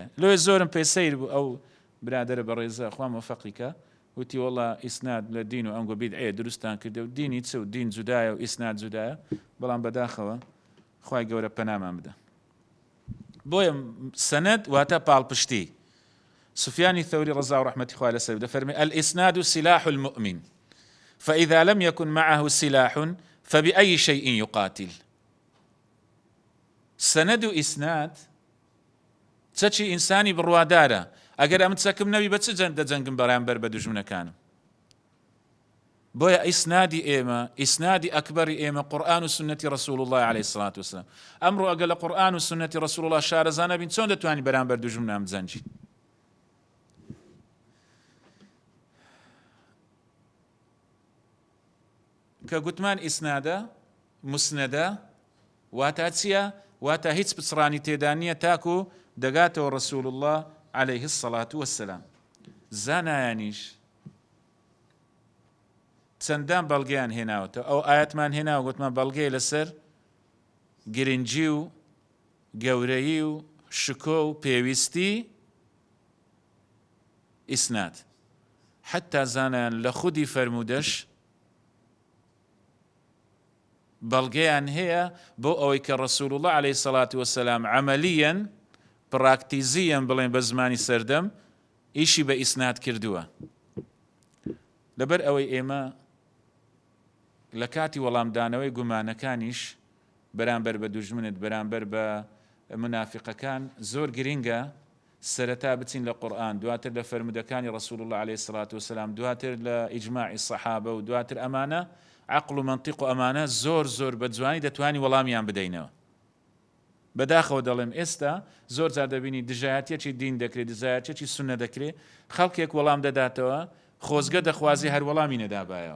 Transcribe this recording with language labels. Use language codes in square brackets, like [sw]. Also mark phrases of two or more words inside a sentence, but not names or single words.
[ckb] لۆ زۆرم پێ سەیر بوو ئەو برادرە بە ڕێزە خوا مۆفەقیکە، وتی وەڵا ئیسناد لە دین و ئەنگۆ بیدعێ دروستان کردە و دینی چ و دین جودایە و ئیسناد جودایە، بەڵام بەداخەوە خوای گەورە پەنامان بدە. بۆیە سەنەد واتە پاڵپشتی. سفیانی ثەوری ڕەزا و ڕەحمەتی خوا لەسەر دەفەرمێ [ar] الئیسناد سلاح المؤمن فإذا لم يكن معه سلاح فبأي شيء يقاتل. [ckb] سەنەد و ئیسناد چەکی ئینسانی بڕوادارە. ئەگەر ئەم چەکم نەبی بە چ دەجەنگم بەرامبەر بە دوژمنەکانم. بۆیە ئیسنادی ئێمە، ئیسنادی ئەکبەری ئێمە قورئان و سنەتی ڕەسوول الله [ar] عليه الصلاة والسلام. [ckb] ئەمڕۆ ئەگەر لە قورئان و سنەتی ڕەسوول الله شارەزا نەبین چۆن دەتوانین بەرامبەر دوژمنان بجەنجین؟ کە گوتمان ئیسنادە مسنەدە واتە چییە؟ واتە هیچ پچڕانی تێدا نییە تاکو دەگاتەوە ڕەسوول الله [ar] عليه الصلاة والسلام. [ckb] زانایانیش چەندان بەڵگەیان هێناوەتەوە. ئەو ئاەتمان هێناوە گوتمان بەڵگەی لەسەر گرنگی و گەورەیی و شکۆ و پێویستی ئیسناد. حتا زانایان لە خودی فەرموودەش بەڵگەیان هەیە بۆ ئەوەی کە ڕەسوول الله [ar] عليه الصلاة والسلام [ckb] عەمەلیەن پراکتیزیەن بڵێن بە زمانی سەردەم ئیشی بە ئیسناد کردووە. لەبەر ئەوەی ئێمە لە کاتی وەڵامدانەوەی گومانەکانیش بەرامبەر بە دوژمنت، بەرامبەر بە منافقەکان زۆر گرینگە سەرەتا بچین لە قورئان، دواتر لە فەرمودەکانی ڕەسوول الله [ar] عليه الصلاة والسلام، [ckb] دواتر لە ئیجماعی سەحابە و دواتر ئەمانە عقل و منطق و ئەمانە زۆر بە جوانی دەتوانی وەڵامیان بدەینەوە. بەداخەوە دەڵێم ئێستا زۆر جار دەبینی دژایەتێکی دین دەکرێت، دژایەتێکی سونە دەکرێت، خەڵکێک وەڵام دەداتەوە خۆزگە دەخوازی هەر وەڵامی نەدابایەوە.